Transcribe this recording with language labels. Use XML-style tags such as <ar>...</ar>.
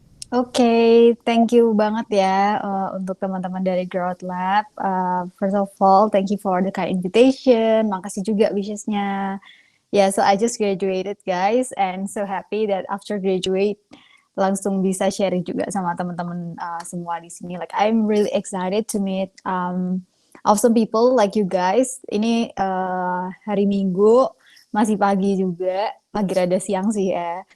<id>Oke,</id> <en>thank you</en> <id>banget ya untuk teman-teman dari Growth Lab.</id> <en>First of all, thank you for the kind invitation.</en> <id>Makasih juga wishesnya.</id> <en>Yeah, so I just graduated, guys, and so happy that after graduate</en> <id>langsung bisa sharing juga sama teman-teman semua di sini.</id> <en>Like I'm really excited to meet awesome people like you guys.</en> <id>Ini hari Minggu, masih pagi juga, lagi rada siang sih ya.</id>